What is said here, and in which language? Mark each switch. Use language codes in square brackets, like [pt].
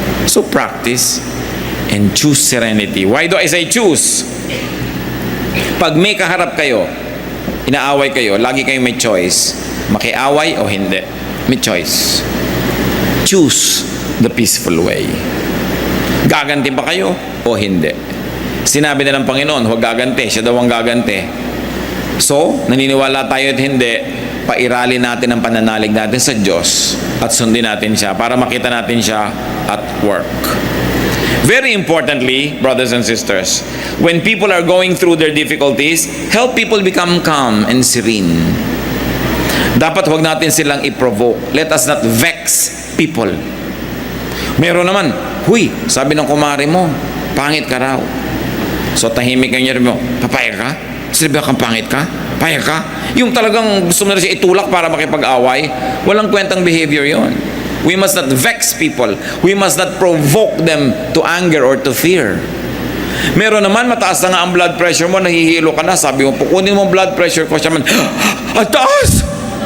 [en] So practice and choose serenity. Why do I say choose? [tl] Pag may kaharap kayo, inaaway kayo, lagi kayong may choice. Makiaway o hindi. May choice. [en] Choose the peaceful way. [tl] Gaganti ba kayo o hindi? Sinabi na ng Panginoon, huwag gaganti. Siya daw ang gaganti. So, naniniwala tayo at hindi, pairali natin ang pananalig natin sa Diyos at sundin natin siya para makita natin siya [en] at work. Very importantly, brothers and sisters, when people are going through their difficulties, help people become calm and serene. [tl] Dapat huwag natin silang i-provoke. [en] Let us not vex people. [tl] Meron naman, huy, sabi ng kumari mo, pangit ka raw. So tahimik ang mo, papayag ka? Sabi kang pangit ka? Payag ka? Yung talagang gusto mo na siya itulak para makipag-away, walang kwentang behavior yon. [en] We must not vex people. We must not provoke them to anger or to fear. [tl] Meron naman, mataas na nga ang blood pressure mo, nahihilo ka na, sabi mo, pukunin mo ang blood pressure ko, siya man, ang taas!